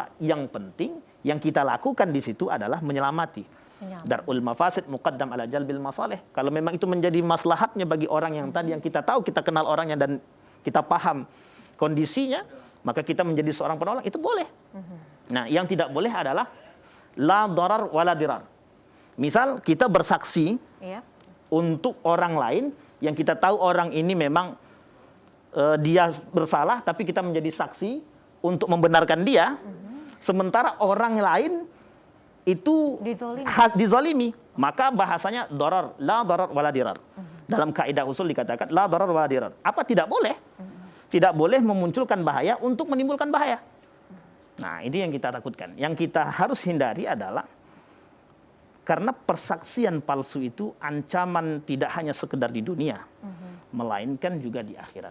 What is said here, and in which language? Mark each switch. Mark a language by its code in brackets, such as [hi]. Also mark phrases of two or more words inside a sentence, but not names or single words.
[id] Yang penting yang kita lakukan di situ adalah menyelamati. [ar] درء المفاسد مقدم على جلب المصالح. [id] Kalau memang itu menjadi maslahatnya bagi orang yang tadi yang kita tahu, kita kenal orangnya dan kita paham kondisinya, maka kita menjadi seorang penolong, itu boleh. Nah, yang tidak boleh adalah [ar] لا ضرر ولا ضرار. [id] Misal kita bersaksi untuk orang lain yang kita tahu orang ini memang dia bersalah, tapi kita menjadi saksi untuk membenarkan dia, sementara orang lain itu dizalimi, maka bahasanya darar, [ar] لا ضرر ولا ضرار. [id] Dalam kaidah usul dikatakan [ar] لا ضرر ولا ضرار. [id] Apa tidak boleh? Tidak boleh memunculkan bahaya untuk menimbulkan bahaya. Nah, ini yang kita takutkan. Yang kita harus hindari adalah karena persaksian palsu itu ancaman tidak hanya sekedar di dunia, melainkan juga di akhirat.